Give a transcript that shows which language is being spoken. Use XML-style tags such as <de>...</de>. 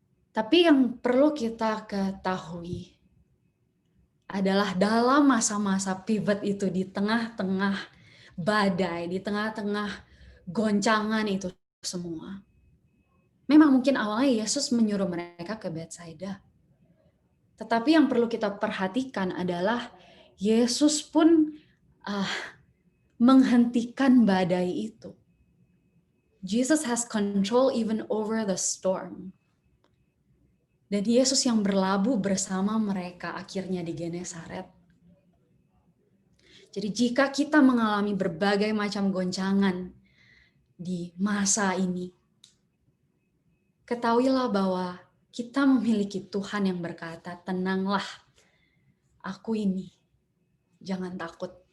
<id>Tapi yang perlu kita ketahui adalah dalam masa-masa pivot itu, di tengah-tengah badai, di tengah-tengah goncangan itu semua. Memang mungkin awalnya Yesus menyuruh mereka ke Bethsaida. Tetapi yang perlu kita perhatikan adalah Yesus pun menghentikan badai itu.</id> <en>Jesus has control even over the storm.</en> <id>Dan Yesus yang berlabuh bersama mereka akhirnya di Genesaret. Jadi jika kita mengalami berbagai macam goncangan di masa ini, ketahuilah bahwa kita memiliki Tuhan yang berkata, tenanglah, aku ini, jangan takut.</id>